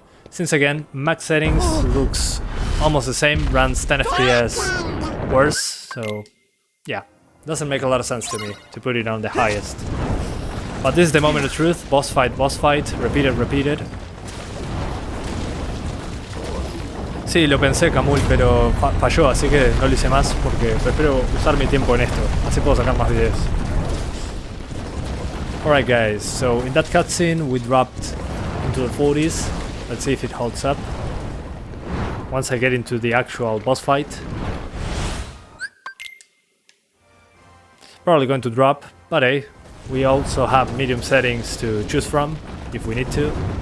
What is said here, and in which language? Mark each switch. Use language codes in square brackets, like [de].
[en] Since again, max settings looks almost the same, runs 10 FPS worse, so yeah, doesn't make a lot of sense to me to put it on the highest. But this is the moment of truth, boss fight, repeated. [es] Sí, lo pensé, Camul, pero falló, así que no lo hice más porque prefiero usar mi tiempo en esto. Así puedo sacar más videos. [en] Alright guys, so in that cutscene we dropped into the 40s. Let's see if it holds up. Once I get into the actual boss fight. Probably going to drop, but hey, we also have medium settings to choose from if we need to.